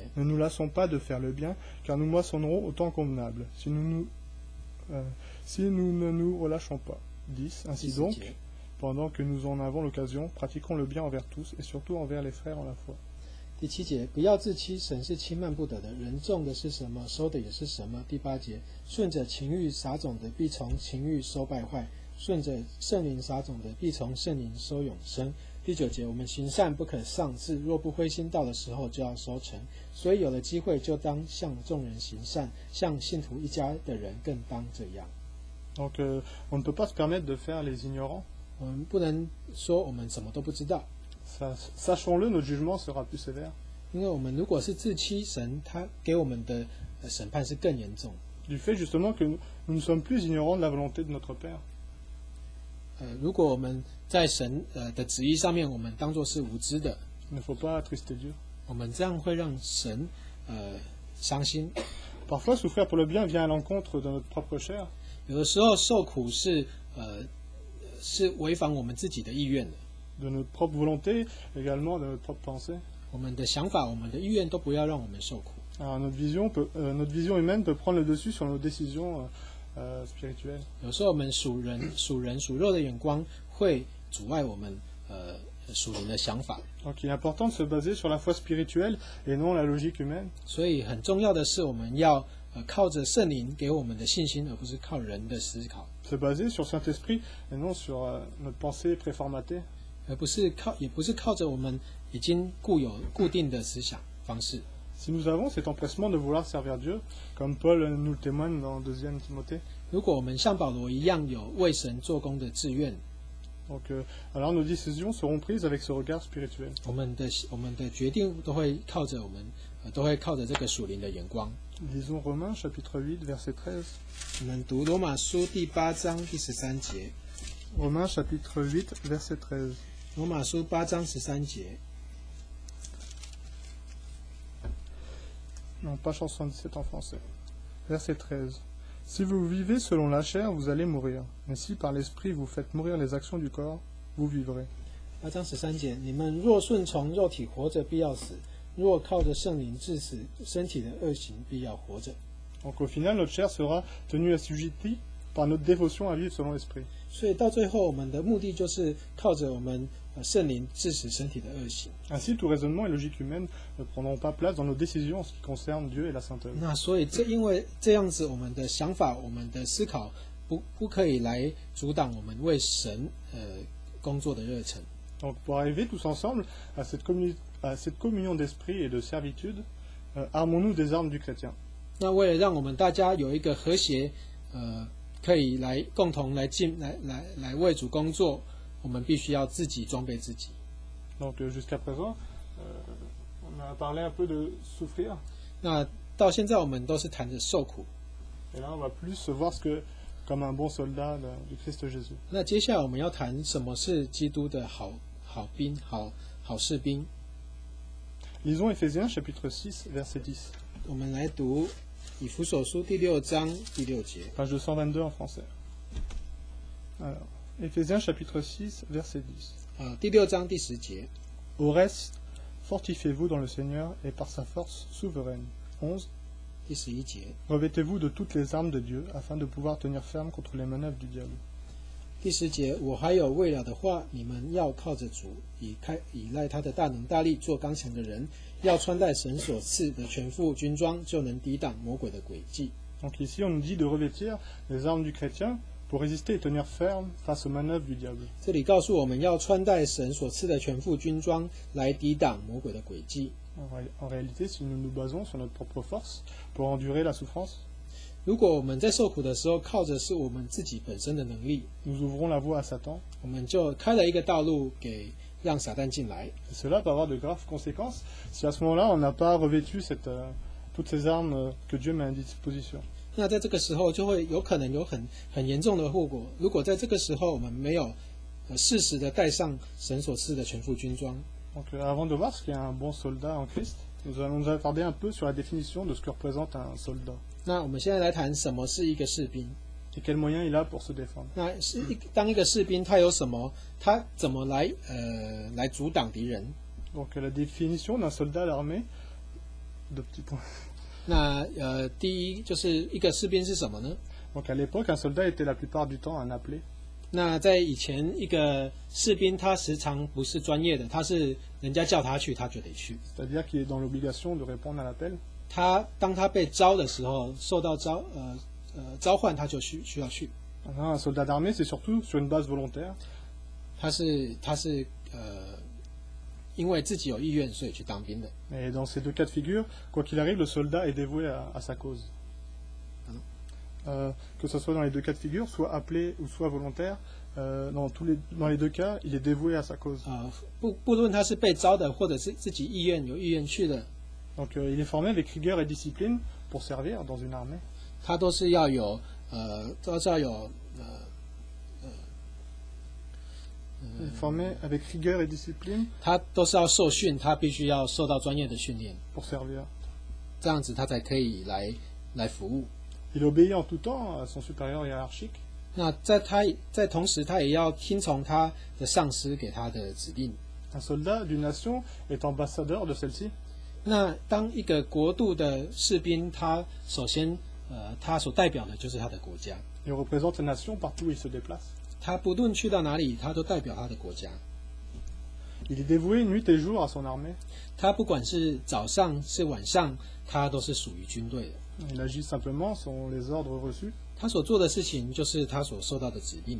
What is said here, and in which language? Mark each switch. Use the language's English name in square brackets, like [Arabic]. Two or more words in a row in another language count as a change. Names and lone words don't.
[French] Ne nous lassons pas de faire le bien, car nous moissonnerons au temps convenable, si nous ne nous relâchons pas. 10. Ainsi donc, pendant que nous en avons l'occasion, pratiquons le bien envers tous, et surtout envers les frères en la foi. [Chinese] 第7节，不要自欺，神是轻慢不得的，人种的是什么，收的也是什么。第8节，顺着情欲撒种的，必从情欲收败坏；顺着圣灵撒种的，必从圣灵收永生。第9节，我们行善不可丧志，若不灰心，到的时候就要收成。所以有了机会，就当向众人行善，向信徒一家的人更当这样。 [French] Donc, on ne peut pas se permettre de faire les ignorants. [Chinese] 我们不能说我们什么都不知道， [French] Sachons-le, notre jugement sera plus sévère. [Chinese] 因为我们如果是自欺，神他给我们的审判是更严重。 [French] Du fait justement que nous ne sommes plus ignorants de la volonté de notre Père. [Chinese] 如果我们在神的旨意上面，我们当作是无知的， [French] Il ne faut pas attrister Dieu. [Chinese] 我们这样会让神伤心。 [French] Parfois, souffrir pour le bien vient à l'encontre de notre propre chair. [Chinese] 有的时候受苦是违反我们自己的意愿的， [French] De notre propre volonté, également de notre propre pensée. [Chinese] 我们的想法、我们的意愿都不要让我们受苦。 [French] Alors, notre vision humaine peut prendre le dessus sur nos décisions spirituelles. [Chinese] 有时候我们属肉的眼光会阻碍我们属灵的想法。 [French] Donc, il est important de se baser sur la foi spirituelle et non la logique humaine. [Chinese] 所以很重要的是，我们要靠着圣灵给我们的信心，而不是靠人的思考。 [French] Se baser sur Saint-Esprit et non sur notre pensée préformatée. [Chinese] 也不是靠着我们已经固定的思想方式。 [French] Si nous avons cet empressement de vouloir servir Dieu, comme Paul nous le témoigne dans 2 Timothée, [Chinese] 如果我们像保罗一样有为神做工的志愿， [French] donc, alors nos décisions seront prises avec ce regard spirituel. [Chinese] 我们的决定都会靠着这个属灵的眼光。 [French] Lisons Romains chapitre 8 verset 13. [Chinese] 我们读罗马书第8章第13节。 [French] Romains chapitre 8 verset 13. [Chinese] 罗马书8章13节。 [French] Non, page 177 en français. Verset 13. Si vous vivez selon la chair, vous allez mourir. Mais si par l'esprit vous faites mourir les actions du corps, vous vivrez. [Chinese] 8 章13节，你们若顺从肉体活着，必要死；若靠着圣灵治死身体的恶行，必要活着。 [French] Donc au final, notre chair sera tenue assujettie par notre dévotion à vivre selon l'esprit. [Chinese] 所以到最后，我们的目的就是靠着我们圣灵治死身体的恶行。 [French] Ainsi, tout raisonnement et logique humaine ne prendront pas place dans nos décisions en ce qui concerne Dieu et la sainteté. [Chinese] 那所以因为这样子，我们的想法、我们的思考不可以来阻挡我们为神工作的热忱。 [French] Donc pour arriver tous ensemble à cette communion d'esprit et de servitude, armons-nous des armes du chrétien. [Chinese] 那为了让我们大家有一个和谐，可以共同来为主工作，我们必须要自己装备自己。 [French] Donc jusqu'à présent, on a parlé un peu de souffrir. [Chinese] 那到现在我们都是谈着受苦。 [French] Et là, on va plus voir ce que, comme un bon soldat du Christ Jésus. [Chinese] 那接下来我们要谈什么是基督的好兵、好士兵。 [French] Lisons Éphésiens chapitre 6, verset 10. [Chinese] 我们来读以弗所书第6章第6节。 [French] Page 222 en français. Alors, Éphésiens chapitre 6, verset 10. [Chinese] 第6章第10节。 [French] Au reste, fortifiez-vous dans le Seigneur et par sa force souveraine. 11. [Chinese] 第11节。 [French] Revêtez-vous de toutes les armes de Dieu afin de pouvoir tenir ferme contre les manœuvres du diable. [Chinese] 第10节，我还有未了的话，你们要靠着主，依赖他的大能大力，做刚强的人，要穿戴神所赐的全副军装，就能抵挡魔鬼的诡计。 [French] Donc ici, on nous dit de revêtir les armes du chrétien pour résister et tenir ferme face aux manœuvres du diable. [Chinese] 这里告诉我们要穿戴神所赐的全副军装，来抵挡魔鬼的诡计。 [French] En réalité, si nous nous basons sur notre propre force pour endurer la souffrance, [Chinese] 如果我们在受苦的时候靠着是我们自己本身的能力， [French] nous ouvrons la voie à Satan. [Chinese] 我们就开了一个道路给让撒旦进来。 [French] Et cela peut avoir de graves conséquences si à ce moment-là, on n'a pas revêtu toutes ces armes que Dieu met à disposition. [Chinese] 那在这个时候就会有可能有很严重的后果。如果在这个时候我们没有适时的带上神所赐的全副军装。 [French] Donc avant de voir ce qu'est un bon soldat en Christ, nous allons nous attarder un peu sur la définition de ce que représente un soldat. [Chinese] 那我们现在来谈什么是一个士兵。 [French] Et quels moyens il a pour se défendre. [Chinese] 那当一个士兵他有什么，他怎么来阻挡敌人？ [French] Donc la définition d'un soldat à l'armée, deux petits points. [Chinese] 那第一就是一个士兵是什么呢？ [French] Donc à l'époque, un soldat était la plupart du temps un appelé. [Chinese] 那在以前，一个士兵他时常不是专业的，他是人家叫他去，他就得去。 [French] C'est-à-dire qu'il est dans l'obligation de répondre à l'appel. [Chinese] 当他被招的时候，受到召唤，他就需要去。 [French] Un soldat d'armée, c'est surtout sur une base volontaire. [Chinese] 他是因为自己有意愿，所以去当兵的。 [French] Et dans ces deux cas de figure, quoi qu'il arrive, le soldat est dévoué à sa cause. Que ce soit dans les deux cas de figure, soit appelé ou soit volontaire, dans les deux cas, il est dévoué à sa cause. [Chinese] 不论他是被招的，或者是自己有意愿去的。 [French] Donc il est formé avec rigueur et discipline pour servir dans une armée. [Chinese] 他都是要有 [French] Formé avec rigueur et discipline [Chinese] 他都是要受训，他必须要受到专业的训练， [French] pour servir. [Chinese] 这样子他才可以来服务。 [French] Il obéit en tout temps à son supérieur hiérarchique. [Chinese] 那在同时，他也要听从他的上司给他的指令。 [French] Un soldat d'une nation est ambassadeur de celle-ci. [Chinese] 那当一个国度的士兵，他首先他所代表的就是他的国家。 [French] Il représente la nation partout où il se déplace. [Chinese] 他不论去到哪里，他都代表他的国家。 [French] Il est dévoué nuit et jour à son armée. [Chinese] 他不管是早上是晚上，他都是属于军队的。 [French] Il agit simplement selon les ordres reçus. [Chinese] 他所做的事情就是他所受到的指令，